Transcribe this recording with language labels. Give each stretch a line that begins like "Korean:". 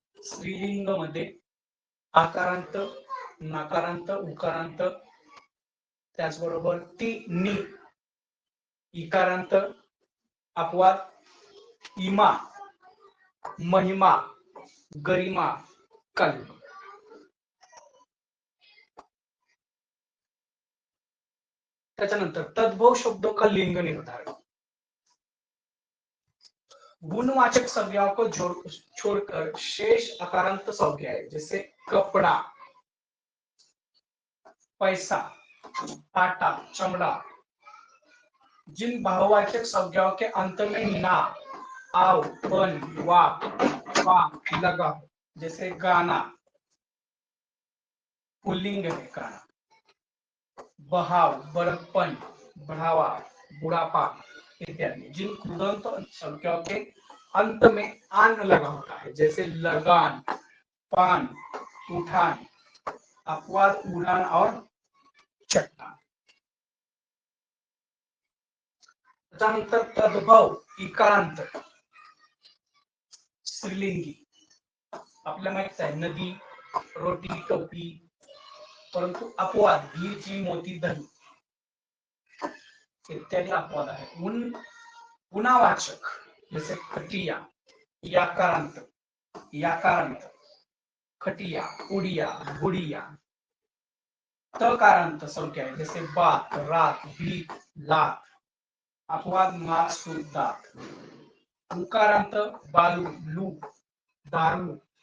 Marathi: स्त्रीलिंग मध्ये आकारांत, नकारांत, उकारांत, त्याचबरोबर ती, नि, इकारांत, अपवाद, इमा, महिमा, गरिमा, कल.
Hindi: त्याच्यानंतर तद्भव शब्दों का लिंग निर्धारण. गुणवाचक संज्ञाओं को छोड़कर शेष अकारांत संज्ञाएं जैसे कपड़ा, पैसा, आटा, चमड़ा. जिन भाववाचक संज्ञाओं के अंत में ना, आओ, बन, वा, लगा, जैसे गाना, पुल्लिंग है गाना. बहाव, बड़प्पन, बढ़ावा, बुढ़ापा इत्यादि. जिन कृदंत संज्ञाओं के अंत में आन लगा होता है जैसे लगान, पान, उठान, अपवाद, उड़ान और चट्टान.
Marathi: त्यानंतर तद्भव इकारांत स्त्रीलिंगी. आपल्याला माहित आहे नदी, रोटी, टोपी. परंतु अपवाद हीर, मोती, दही इत्यादि अपवाद आहे.
Hindi: गुणावाचक जैसे खटिया, याकारांत, खटिया, उड़िया, गुड़िया. तकारांत संख्या है जैसे बात, रात, भीत, लात. अपवाद मात, सूत, दात. उकारांत बालू, लूप, दारू.